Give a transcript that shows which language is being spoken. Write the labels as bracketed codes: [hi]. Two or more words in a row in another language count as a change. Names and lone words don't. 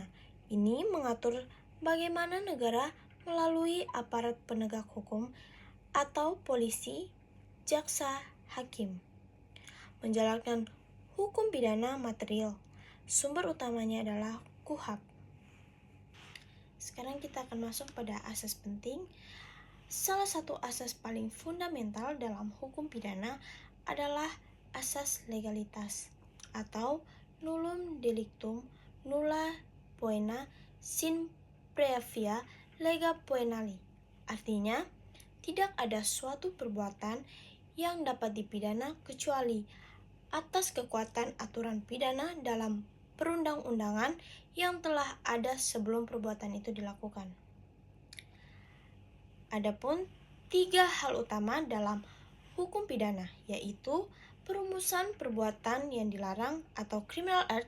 [id] Ini mengatur bagaimana negara melalui aparat penegak hukum atau polisi, jaksa, hakim menjalankan hukum pidana material. Sumber utamanya adalah KUHP. Sekarang kita akan masuk pada asas penting. Salah satu asas paling fundamental dalam hukum pidana adalah asas legalitas atau [la] nullum delictum nulla poena sine praevia lega poenali. [id] Artinya, tidak ada suatu perbuatan yang dapat dipidana kecuali atas kekuatan aturan pidana dalam perundang-undangan yang telah ada sebelum perbuatan itu dilakukan. Adapun tiga hal utama dalam hukum pidana, yaitu perumusan perbuatan yang dilarang atau [en] criminal act.